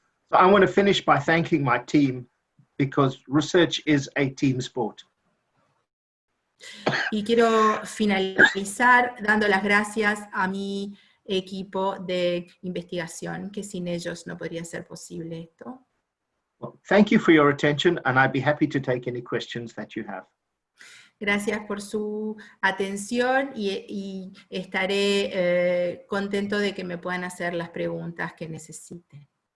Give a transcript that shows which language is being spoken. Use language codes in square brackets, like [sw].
[en] So I want to finish by thanking my team because research is a team sport. [es] Y quiero finalizar dando las gracias a mi equipo de investigación, que sin ellos no podría ser posible esto. [en] Well, thank you for your attention, and I'd be happy to take any questions that you have. [es] Gracias por su atención y estaré contento de que me puedan hacer las preguntas que necesiten.